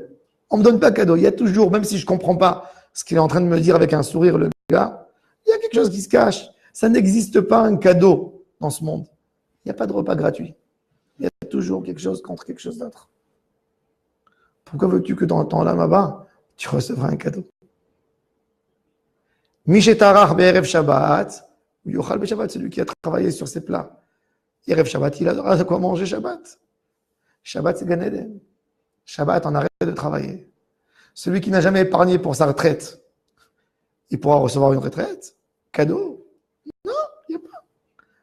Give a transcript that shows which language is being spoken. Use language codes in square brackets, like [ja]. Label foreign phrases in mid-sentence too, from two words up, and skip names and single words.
[fr] On ne me donne pas de cadeau. Il y a toujours, même si je ne comprends pas ce qu'il est en train de me dire avec un sourire, le gars, il y a quelque chose qui se cache. Ça n'existe pas un cadeau dans ce monde. Il n'y a pas de repas gratuit. Il y a toujours quelque chose contre quelque chose d'autre. Pourquoi veux-tu que dans le temps là-bas, tu recevras un cadeau? [he] Mishetarach be'erev Shabbat, ou yochal be'Shabbat, [fr] celui qui a travaillé sur ses plats. [he] Erev Shabbat, [fr] il a de quoi manger Shabbat. Shabbat, c'est Gan Eden. Shabbat, on arrête de travailler. Celui qui n'a jamais épargné pour sa retraite, il pourra recevoir une retraite. Cadeau? Non, il n'y a pas.